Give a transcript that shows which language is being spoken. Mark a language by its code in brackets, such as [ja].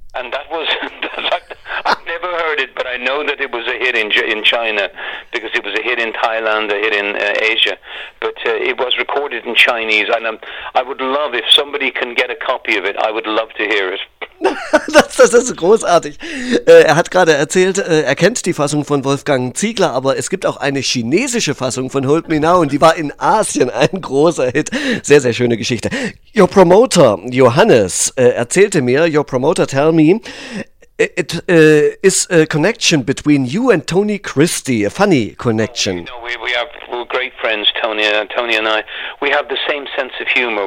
[en] And that was, I've never heard it, but I know that it was a hit in China, because it was a hit in Thailand, a hit in Asia. But it was recorded in Chinese, and I would love, if somebody can get a copy of it, I would love to hear it. [de] Das ist großartig. Er hat gerade erzählt, er kennt die Fassung von Wolfgang Ziegler, aber es gibt auch eine chinesische Fassung von Hold Me Now und die war in Asien ein großer Hit. Sehr, sehr schöne Geschichte. [en] Your Promoter [de] Johannes erzählte mir, [en] Your Promoter tell me, it is a connection between you and Tony Christie, a funny connection. You know, we're great friends, Tony and I. We have the same sense of humor.